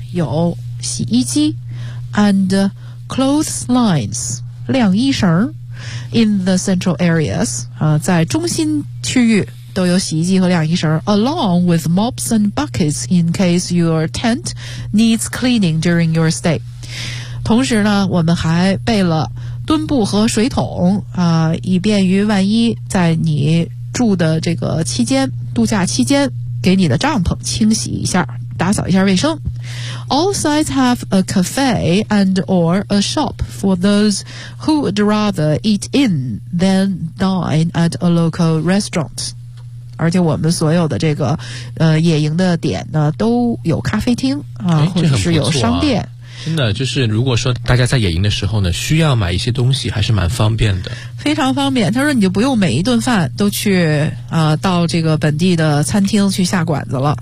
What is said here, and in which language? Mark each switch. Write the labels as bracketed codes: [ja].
[zh] 有洗衣机 [en] and clothes lines, [zh] 晾衣绳 [en] in the central areas. [zh] 在中心区域都有洗衣机和晾衣绳 [en] along with mops and buckets in case your tent needs cleaning during your stay. [zh] 同时呢我们还备了墩布和水桶啊、以便于万一在你住的这个期间度假期间给你的帐篷清洗一下打扫一下卫生。 [en] All sites have a cafe and or a shop for those who would rather eat in than dine at a local restaurant. [zh] 而且我们所有的这个野营的点呢都有咖啡厅啊，或者是有商店、真的就是如果说大家在野营的时候呢需要买一些东西还是蛮方便的，非常方便。他说你就不用每一顿饭都去到这个本地的餐厅去下馆子了，